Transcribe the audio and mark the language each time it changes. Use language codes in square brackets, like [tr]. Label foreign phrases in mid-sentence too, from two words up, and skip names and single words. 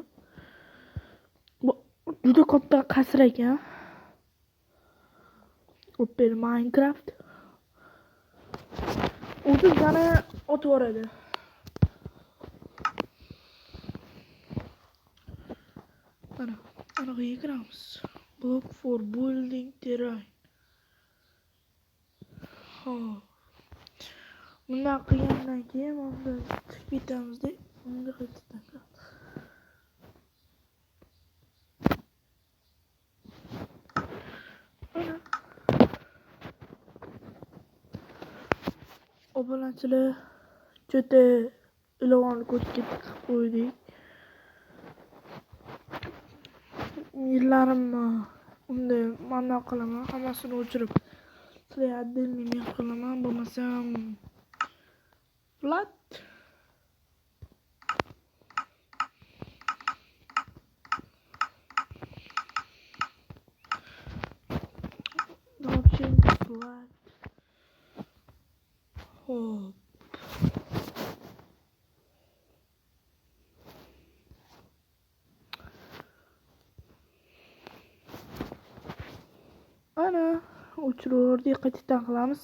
[uz] Bu juda katta qasr ekan. Open Minecraft. O'zi yana otib boradi. Mana anaqa kiramiz. [en] Block for building terrain. [uz] Hop. Bundan qilgandan keyin bunda chiqib ketamizda bunga qaytadan. Mana obunachilar juda ilovani ko'chib qo'ydik. Yillarimni unda mana qilaman, hammasini o'chirib sizlarga отдельный qilaman, bo'lmasam flat. [en] Option flat. [uz] Hop. Ana o'chirdik, qaytadan qilamiz.